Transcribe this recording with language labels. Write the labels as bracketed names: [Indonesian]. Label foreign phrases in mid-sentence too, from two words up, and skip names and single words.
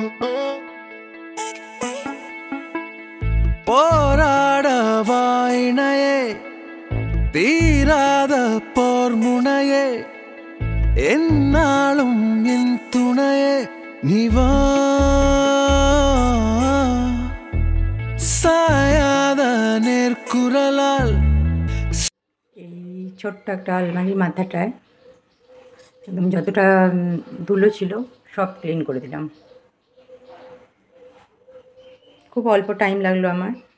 [Tamil] போராட வாயினையே தீராத போர் முனையே என்னாலும் என் துணையே நீவா சாயாத நேர்குரலால் [Bangla] এই ছোট্ট একটা আলমারির মাথাটায় একদম যতটা ধুলো ছিল সব ক্লিন করে দিলাম। খুব অল্প টাইম লাগলো আমার।